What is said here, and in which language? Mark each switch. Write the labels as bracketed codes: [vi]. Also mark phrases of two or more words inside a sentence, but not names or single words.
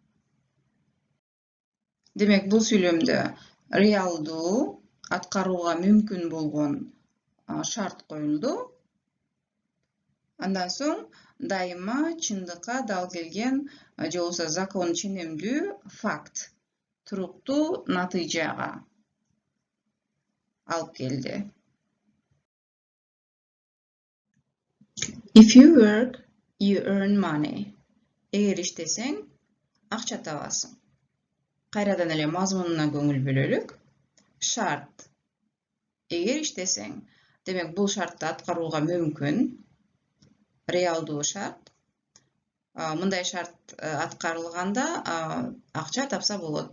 [ky] Демек бул сүйлөмдө реалдуу, аткарууга мүмкүн болгон шарт коюлду. Андан соң дайыма чындыкка дал келген же болбосо закон ченемдүү факт, туруктуу натыйжага алып келди. [en] If you work, you earn money. [ky] Эгер иштесең, акча табасың. Кайрадан эле мазмунуна көңүл бөлөлүк. Шарт. Эгер иштесең, демек бул шартты аткарууга мүмкүн. Реалдуу шарт. Мындай шарт аткарылганда акча тапса болот.